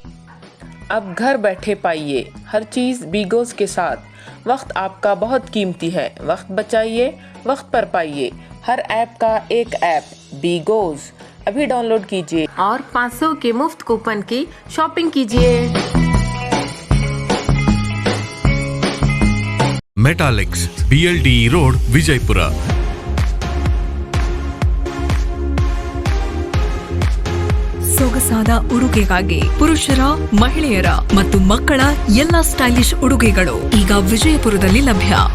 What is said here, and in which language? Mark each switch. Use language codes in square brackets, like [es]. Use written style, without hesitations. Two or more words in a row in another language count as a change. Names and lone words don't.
[hi] अब घर बैठे पाइए हर चीज बीगोज के साथ। वक्त आपका बहुत कीमती है, वक्त बचाइए, वक्त पर पाइए। हर ऐप का एक ऐप बीगोज अभी डाउनलोड कीजिए और 500 के मुफ्त कूपन की शॉपिंग कीजिए। [kn] ಮೆಟಾಲಿಕ್ಸ್ BLDE ರೋಡ್ ವಿಜಯಪುರ। ಸೊಗಸಾದ ಉಡುಗೆಗಾಗಿ ಪುರುಷರ, ಮಹಿಳೆಯರ ಮತ್ತು ಮಕ್ಕಳ ಎಲ್ಲಾ ಸ್ಟೈಲಿಶ್ ಉಡುಗೆಗಳು ಈಗ ವಿಜಯಪುರದಲ್ಲಿ ಲಭ್ಯ।